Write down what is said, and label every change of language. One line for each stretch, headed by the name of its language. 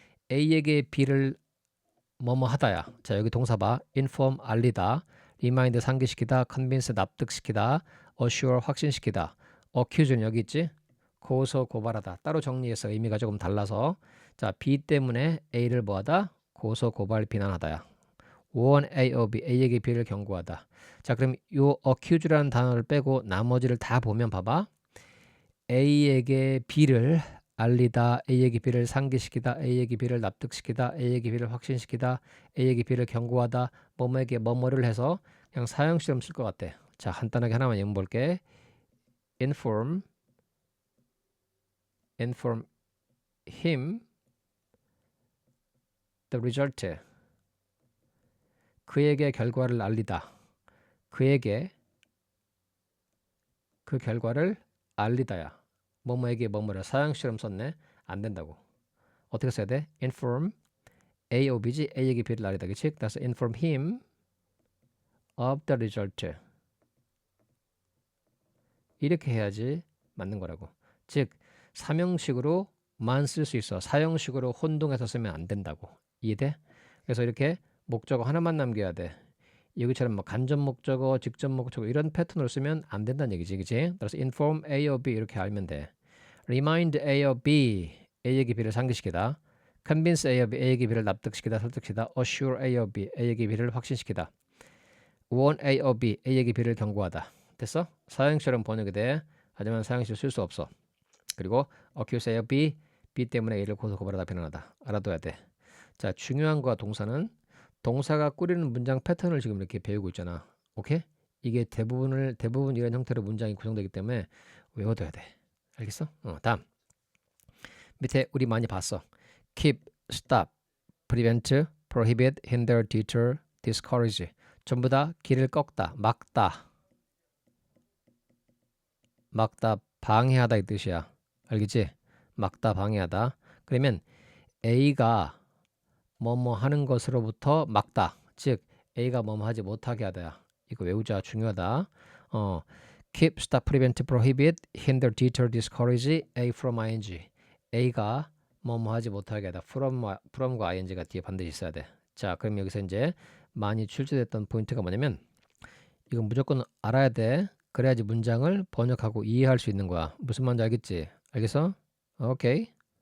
Korean: A에게 B를 뭐뭐 하다야. 자, 여기 동사 봐. inform 알리다, remind 상기시키다, convince 납득시키다, assure 확신시키다, accuse는 여기 있지? 고소 고발하다. 따로 정리해서 의미가 조금 달라서 자, B 때문에 A를 뭐하다? 고소 고발 비난하다야.
English: warn A or B,
Korean: A에게 B를 경고하다. 자, 그럼 요 accuse라는 단어를 빼고 나머지를 다 보면 봐봐. A에게 B를 알리다, A에게 B를 상기시키다, A에게 B를 납득시키다, A에게 B를 확신시키다, A에게 B를 경고하다, 뭐뭐에게 뭐뭐를 해서 그냥 사형식처럼 쓸 것 같아. 자, 간단하게 하나만 예문 볼게.
English: inform him the result.
Korean: 그에게 결과를 알리다. 그에게 그 결과를 알리다야. 뭐뭐에게 뭐뭐를 사형식처럼 썼네. 안 된다고. 어떻게 써야 돼?
English: inform A or B
Korean: 지? A에게 B를 알리다. 그치?
English: 그래서 inform him of the result.
Korean: 이렇게 해야지 맞는 거라고. 즉 삼형식으로만 쓸 수 있어. 사형식으로 혼동해서 쓰면 안 된다고. 이해돼? 그래서 이렇게 목적어 하나만 남겨야 돼. 여기처럼 뭐 간접 목적어, 직접 목적어 이런 패턴으로 쓰면 안 된다는 얘기지, 그치? 따라서
English: inform A or B
Korean: 이렇게 알면 돼.
English: remind A or B,
Korean: A에게 B를 상기시키다.
English: convince A or B,
Korean: A에게 B를 납득시키다, 설득시키다.
English: assure A or B,
Korean: A에게 B를 확신시키다.
English: warn A or B,
Korean: A에게 B를 경고하다. 됐어? 사형식처럼 번역이 돼. 하지만 사형식을 쓸 수 없어. 그리고
English: accuse A or B,
Korean: B 때문에 A를 고소 고발하다, 비난하다. 알아둬야 돼. 자, 중요한 거와 동사는 동사가 꾸리는 문장 패턴을 지금 이렇게 배우고 있잖아. 오케이? 이게 대부분 이런 형태로 문장이 구성되기 때문에 외워둬야 돼. 알겠어? 다음. 밑에 우리 많이 봤어.
English: keep, stop, prevent, prohibit, hinder, deter, discourage.
Korean: 전부 다 길을 꺾다, 막다, 방해하다 이 뜻이야. 알겠지? 막다, 방해하다. 그러면 A가 뭐뭐 하는 것으로부터 막다. 즉 A가 뭐뭐 하지 못하게 하다야. 이거 외우자. 중요하다.
English: keep, stop, prevent, prohibit, hinder, deter, discourage,
Korean: A from ing. A가 뭐뭐 하지 못하게 하다. from과 ing가 뒤에 반드시 있어야 돼. 자, 그럼 여기서 이제 많이 출제됐던 포인트가 뭐냐면 이건 무조건 알아야 돼. 그래야지 문장을 번역하고 이해할 수 있는 거야. 무슨 말인지 알겠지? 알겠어? 오케이.